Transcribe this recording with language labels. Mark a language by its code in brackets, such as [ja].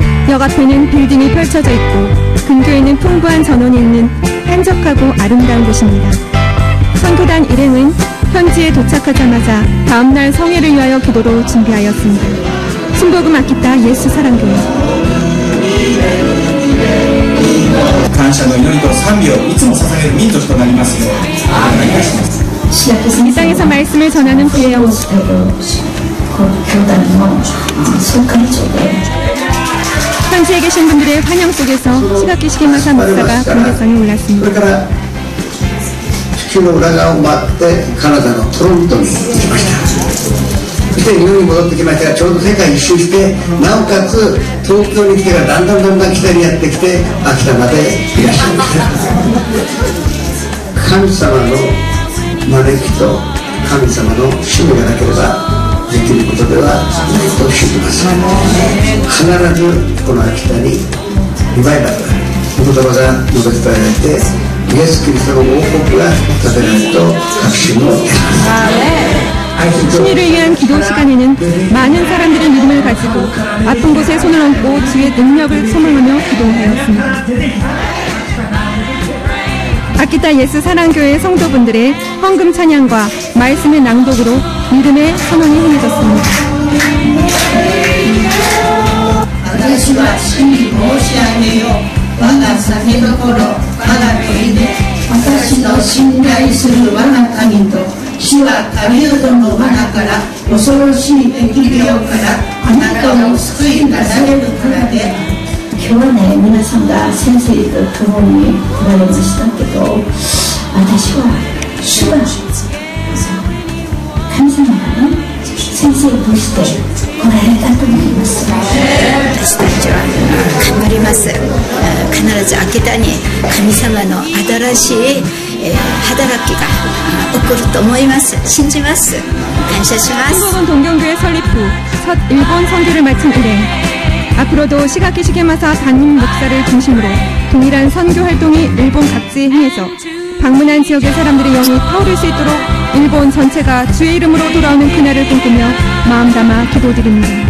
[ko] 역 앞에는 빌딩이 펼쳐져 있고 근교에는 풍부한 전원이 있는 한적하고 아름다운 곳입니다. 선교단 일행은 현지에 도착하자마자 다음날 성회를 위하여 기도로 준비하였습니다. 순복음 아키타 예수 사랑교회. [ja] 感謝の祈りと賛美をいつも捧げる民族となりますようお願いいたします。 [ko] 이 땅에서 말씀을 전하는 부의 영혼. 현지에 계신 분들의 환영 속에서 시각기 시게마사 목사가 공개성에 올랐습니다. [ja] 地球の裏側を回ってカナダのトロントに行きました。そして日本に戻ってきましたが、ちょうど世界一周して、なおかつ東京に来てからだんだん北にやってきて秋田までいらっしゃいました。神様の招きと神様の使命がなければできることではないと信じます。必ずこの秋田にリバイバルがお言葉が述べ伝えられて、イエス・キリストの王国が建てられると確信を得ます。 [ko] 승리를 위한 기도 시간에는 많은 사람들이 믿음을 가지고 아픈 곳에 손을 얹고 주의 능력을 소망하며 기도하였습니다. 아키타 예수 사랑교회 성도분들의 헌금 찬양과 말씀의 낭독으로 믿음의 선언이 행해졌습니다. [ja] 私は主に申し上げよう。我が酒どころ、我が砦、私の信頼する我が神と、主は神うどの罠から恐ろしい疫病からあなたを救い出されるからで。今日はね、皆さんが先生と共に来られましたけど、私は主は神様がね、先生として来られたと思います。私たちは頑張ります。必ず秋田に神様の新しい働きが起こると思います。信じます。感謝します。 [ko] 한국은 동경교회 설립 후 첫 일본 선교를 마친 일행. 앞으로도 시각기 시게마사 담임 목사를 중심으로 동일한 선교 활동이 일본 각지에 행해서 방문한 지역의 사람들의 영이 타오를 수 있도록 일본 전체가 주의 이름으로 돌아오는 그날을 꿈꾸며 마음 담아 기도드립니다.